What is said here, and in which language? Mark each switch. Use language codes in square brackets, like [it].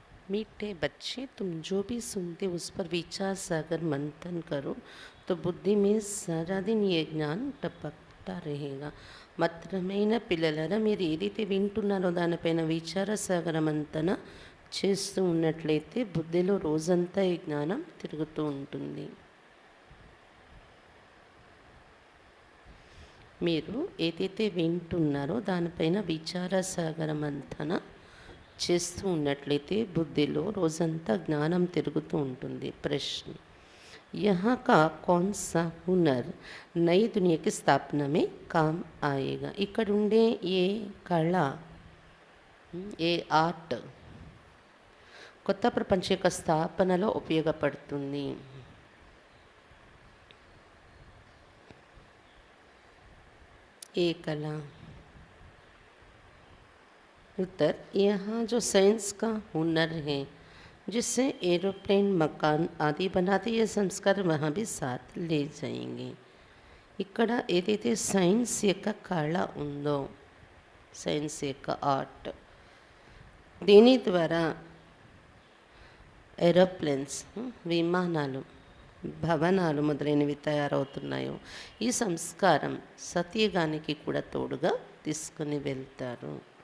[hi] मीठे बच्चे, तुम जो भी सुनते उस पर विचार सागर मंथन करो तो बुद्धि में सारा दिन ये జ్ఞానం టపక్తా रहेगा। [te] మధురమైన పిల్లలారా, మీరు ఏదైతే వింటున్నారో దానిపైన విచార సాగర మంతన చేస్తూ ఉన్నట్లయితే బుద్ధిలో రోజంతా ఈ జ్ఞానం తిరుగుతూ ఉంటుంది. మీరు ఏదైతే వింటున్నారో దానిపైన విచార సాగర మంతన చేస్తూ ఉన్నట్లయితే బుద్ధిలో రోజంతా జ్ఞానం తిరుగుతూ ఉంటుంది. [hi] ప్రశ్న, यहाँ का कौन सा हुनर नई दुनिया की स्थापना में काम आएगा? [te] ఇక్కడ ఉండే ఏ కళ, ఏ ఆర్ట్ కొత్త ప్రపంచ యొక్క స్థాపనలో ఉపయోగపడుతుంది? ఏ కళ? [hi] उत्तर, यहाँ जो साइंस का हुनर है जिससे एरोप्लेन, मकान आदि बनाते, ये संस्कार वहाँ भी साथ ले जाएंगे. [te] ఇక్కడ ఏదైతే సైన్స్ యొక్క కళ ఉందో, సైన్స్ యొక్క ఆర్ట్, దీని ద్వారా ఏరోప్లేన్స్, విమానాలు, భవనాలు మొదలైనవి తయారవుతున్నాయో ఈ సంస్కారం సత్యగానికి కూడా తోడుగా తీసుకుని వెళ్తారు.